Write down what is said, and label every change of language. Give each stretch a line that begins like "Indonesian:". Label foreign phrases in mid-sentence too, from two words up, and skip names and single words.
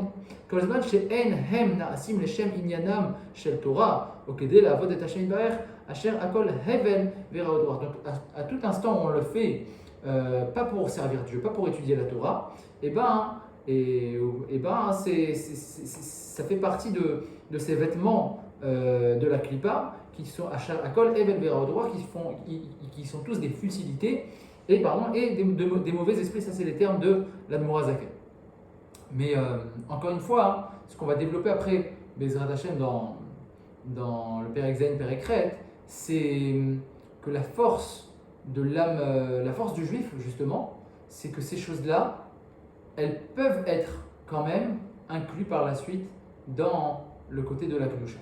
French: Donc à tout instant on le fait pas pour servir Dieu, pas pour étudier la Torah, ça fait partie de ces vêtements de la klipa qui sont à
Hebrew: כל הבל ורעות רוח,
French: qui sont tous des futilités et des mauvais esprits. Ça c'est les termes de l'
Hebrew: אדמו"ר הזקן.
French: Mais encore une fois, ce qu'on va développer après
Hebrew: בעזרת השם
French: dans le
Hebrew: פרק ז, פרק ח,
French: c'est que la force de l'âme, la force du juif justement, c'est que ces choses-là, elles peuvent être quand même incluses par la suite dans le côté de la kedusha.